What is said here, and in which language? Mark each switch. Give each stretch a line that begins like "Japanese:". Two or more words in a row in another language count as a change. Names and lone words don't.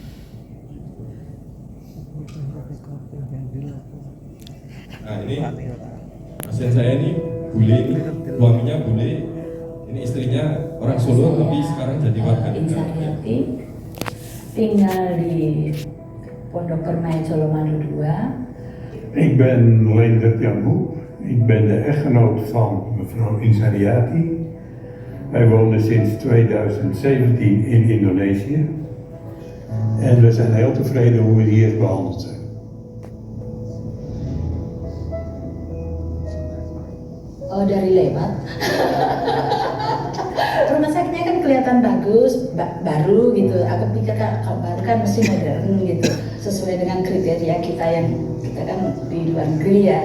Indonesian: Nah ini pasien saya ini bule, ini suaminya bule, ini istrinya orang Solo tapi sekarang jadi warga negara. Insaniati tinggal di Pondok Permai Colomadu 2.
Dutch: Ik ben Leendert Jan Boek. Ik ben de echtgenoot van mevrouw Insaniati. Wij wonen sinds 2017 in Indonesië. En we zijn heel tevreden hoe we hier behandeld zijn.
Indonesian: Oh, dari lewat. Rumah sakitnya kan kelihatan bagus, baru gitu. Aku pikir kalau baru kan mesti modern gitu, sesuai dengan kriteria kita yang kita kan di luar negeri ya.